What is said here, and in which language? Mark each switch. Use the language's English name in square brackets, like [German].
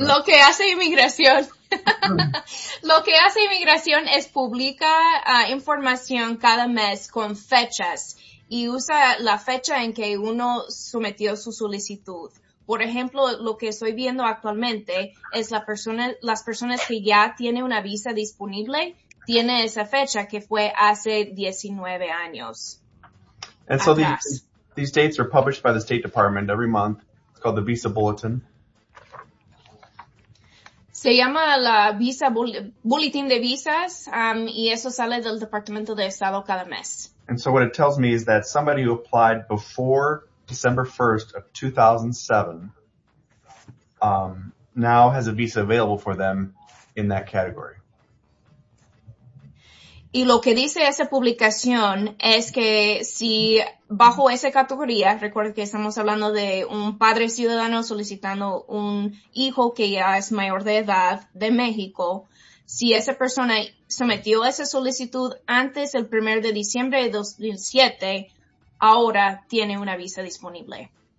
[Spanish] Lo que hace inmigración, lo que hace inmigración es publica información cada mes con fechas y usa la fecha en que uno sometió su solicitud. Por ejemplo, lo que estoy viendo actualmente es las personas que ya tienen una visa disponible tiene esa fecha que fue hace 19 años. [English] And so these dates are published by the State Department every month. It's called the Visa Bulletin. [Spanish] Se llama la Visa Bulletin de Visas, y eso sale del Departamento de Estado cada mes. [English] And so what it tells me is that somebody who applied before December 1st of 2007 now has a visa available for them in that category. [Spanish] Y lo que dice esa publicación es que si bajo esa categoría, recuerda que estamos hablando de un padre ciudadano solicitando un hijo que ya es mayor de edad de México, si esa persona sometió esa solicitud antes del 1 de diciembre de 2007, ahora tiene una visa disponible.